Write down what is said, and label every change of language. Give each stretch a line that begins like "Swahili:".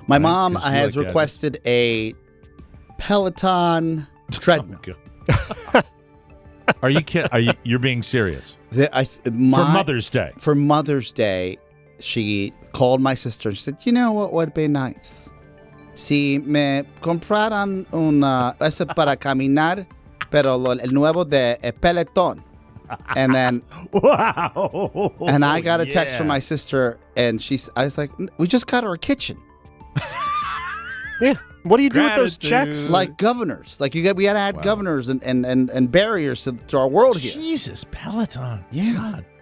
English: My mom has requested a Peloton treadmill. Oh, are you kidding? You're being serious? For Mother's Day. For Mother's Day, she called my sister and she said, you know what would be nice?
Spanish: Si me compraran eso para caminar, pero el nuevo de Peloton.
English: And then, wow. And I got a text from my sister, and I was like, we just got her a kitchen. Yeah. What do you do with those checks? Like governors. Like we had to add governors and barriers to our world here. Jesus, Peloton. Yeah.